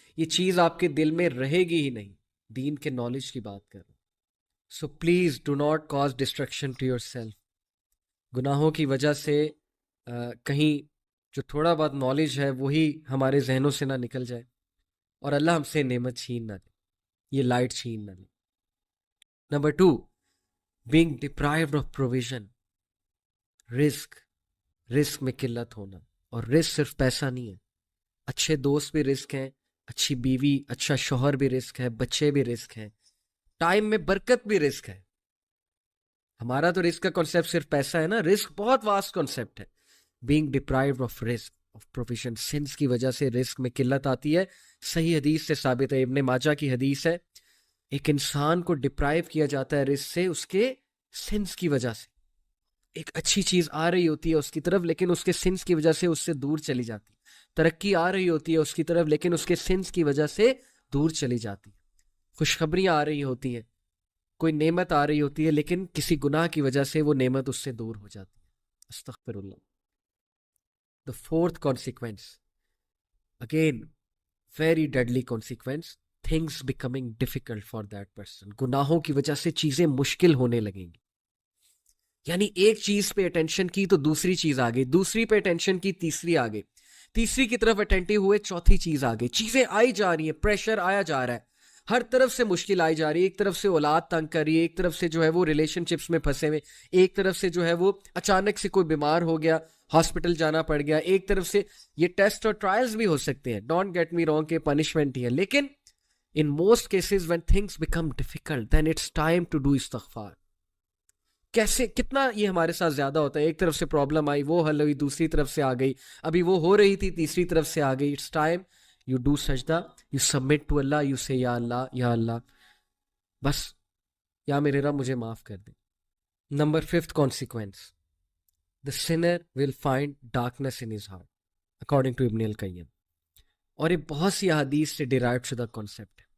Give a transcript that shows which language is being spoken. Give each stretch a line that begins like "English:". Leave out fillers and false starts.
Urdu: یہ چیز آپ کے دل میں رہے گی ہی نہیں. دین کے نالج کی بات کر رہا ہوں.
English: So please do not cause destruction to yourself.
Urdu: گناہوں کی وجہ سے کہیں جو تھوڑا بہت نالج ہے وہی ہمارے ذہنوں سے نہ نکل جائے اور اللہ ہم سے نعمت چھین نہ لے, یہ لائٹ چھین نہ لے.
English: Number 2, being deprived of provision.
Urdu: رزق میں قلت ہونا. اور رزق صرف پیسہ نہیں ہے, اچھے دوست بھی رزق ہیں, اچھی بیوی اچھا شوہر بھی رزق ہے, بچے بھی رزق ہیں, ٹائم میں برکت بھی رزق ہے. ہمارا تو رزق کا کنسیپٹ صرف پیسہ ہے نا, رزق بہت واسٹ کنسیپٹ ہے.
English: being deprived of
Urdu: رزق
English: of provision,
Urdu: سنس کی وجہ سے رزق میں قلت آتی ہے. صحیح حدیث سے ثابت ہے, ابن ماجہ کی حدیث ہے, ایک انسان کو ڈپرائیو کیا جاتا ہے رزق سے اس کے سنس کی وجہ سے. ایک اچھی چیز آ رہی ہوتی ہے اس کی طرف لیکن اس کے سنس کی وجہ سے اس سے دور چلی جاتی. ترقی آ رہی ہوتی ہے اس کی طرف لیکن اس کے سنس کی وجہ سے دور چلی جاتی. خوشخبریاں آ رہی ہوتی ہیں, کوئی نعمت آ رہی ہوتی ہے لیکن کسی گناہ کی وجہ سے وہ نعمت اس سے دور ہو جاتی ہے. استغفر اللہ.
English: The fourth consequence, again very deadly consequence, things becoming difficult for that person.
Urdu: گناہوں کی وجہ سے چیزیں مشکل ہونے لگیں گی. یعنی ایک چیز پہ اٹینشن کی تو دوسری چیز آ گئی, دوسری پہ اٹینشن کی تیسری آ گئی, تیسری کی طرف اٹینٹیو ہوئے چوتھی چیز آ گئی. چیزیں آئی جا رہی ہیں, پریشر آیا جا رہا ہے, ہر طرف سے مشکل آئی جا رہی ہے. ایک طرف سے اولاد تنگ کر رہی ہے, ایک طرف سے جو ہے وہ ریلیشن شپس میں پھنسے ہوئے, ایک طرف سے جو ہے وہ اچانک سے کوئی بیمار ہو گیا, ہاسپٹل جانا پڑ گیا, ایک طرف سے یہ ٹیسٹ اور ٹرائلز بھی ہو سکتے ہیں,
English: don't get me wrong
Urdu: کہ پنشمنٹ ہی ہے,
English: لیکن in most cases when things become difficult then it's time to do استغفار.
Urdu: کیسے کتنا یہ ہمارے ساتھ زیادہ ہوتا ہے, ایک طرف سے پرابلم آئی وہ حل ہوئی, دوسری طرف سے آ گئی, ابھی وہ ہو رہی تھی تیسری طرف سے آ گئی.
English: it's time you do سجدہ, you submit to اللہ, you say
Urdu: یا اللہ بس یا میرے رب مجھے معاف کر دے.
English: Number 5th consequence, the sinner will find darkness in his heart according to ابن القیم.
Urdu: اور یہ بہت سی احادیث سے ڈیرائیوڈ شدہ کانسیپٹ ہے.